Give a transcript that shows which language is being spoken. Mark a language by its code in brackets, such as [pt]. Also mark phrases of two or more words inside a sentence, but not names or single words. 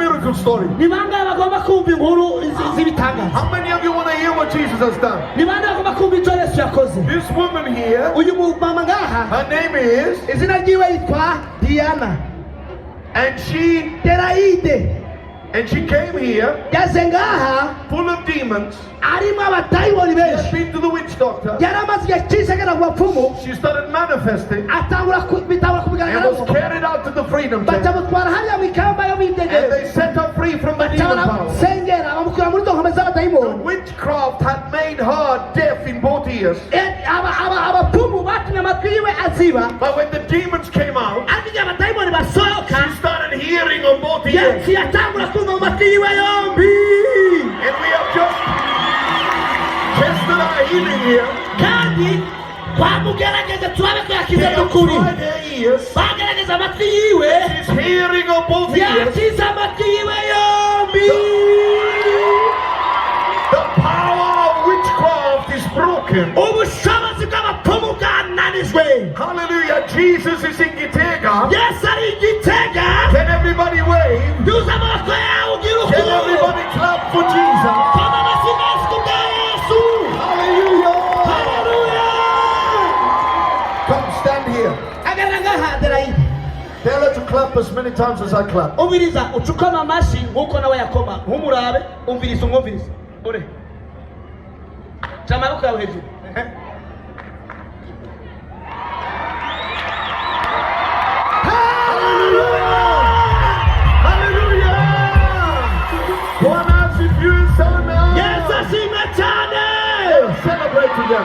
[en] miracle story? [rn] ni bangahe bagomba kumva inkuru z'ibitangaza? [en] How many of you want to hear what Jesus has done? [rn] ni bangahe bagomba kumva icyo Yesu yakoze? [en] This woman here, [rn] uyu mumama ngaha, [en] her name is, [rn] izina ryiwe yitwa Diana, [en] and she came here [rn] yaje ngaha [en] full of demons. [rn] arimo abatayiboni [en] She had [rn] benshi, [en] been to the witch doctor. [rn] yari amaze igihe cyinshi agera ku bapfumu, [en] She started manifesting [rn] bitangura [en] and was [rn] kubigaragara, [en] carried out to the freedom tent. [rn] bacamutwara hariya mu ikamba yo [en] And [rn] bitegereza, [en] they set her free from the demon power. [rn] baramusengera bamukura muri izo nkome [en] The [rn] z'abatayiboni. [en] witchcraft had made her deaf in both ears. [rn] abapfumu batumye amatwi yiwe aziba, [en] But when the demons came out, [rn] ariko igihe abatayiboni basohoka, [en] she started hearing on both ears. [rn] yaciye atangura kumva mu matwi yiwe yombi. [en] And we have just tested our healing here. [rn] kandi twamugerageza turabe ko [en] They [rn] yakize [en] have [rn] n'ukuri, [en] tried her ears. [rn] bagerageza amatwi yiwe, [en] She's hearing on both ears. [rn] yakize amatwi yiwe yombi. [en] The power of witchcraft is broken. [rn] ubushobozi bw'abapfumu bwananijwe. [en] Hallelujah. Jesus is in Gitega. [rn] yesu ari i Gitega. [en] Can everybody wave? [rn] duza amaboko yawe ugira [en] Can [rn] ukuri. [en] everybody clap for Jesus? [rn] koma amashyi menshi ku bwa Yesu. [en] Hallelujah. [rn] Haleluya. [en] Come stand here. [rn] hagarara ngaha Adelaide. [en] Tell her to clap as many times as I clap. [rn] umviriza ucukama amashyi nk'uko nawe yakoma, nk'umurabe, umviriza umwumviriza. ure ca amaboko yawe hejuru. yesu ashimwe cyane. [en] Celebrate together.